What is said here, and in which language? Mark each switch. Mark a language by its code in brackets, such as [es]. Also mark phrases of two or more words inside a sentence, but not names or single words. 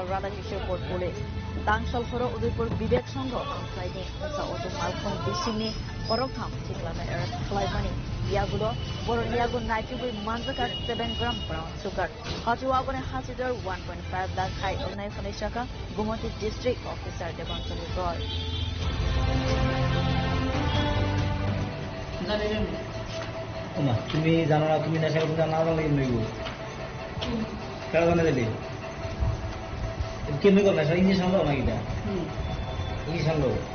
[trp] राधा किशोर पोर्ट पुलिस तांगशाल हर उदयपुर विवेक संघ आमसाइनि हंसा अटो मालखं बिसिंनि खरगथाम सिख्लानो एरेस्ट खालायमानि यागुलो बरनि यागु नाइटुगुइ मानजाका 7 ग्राम [en] brown sugar [trp] हातिवाबने हातिदर 1.5 लाख हाई अंगनाय खनिशाका गुवाहाटी [en] district officer [trp] देवांजलि रॉय। [bn] তুমি জানো না, তুমি নেশা করতে না জানলে কেমনি গো? কেন জানা যাবে কেমনি করলে? ইংলিশ আনলো নাকি? ইংলিশ আনলো।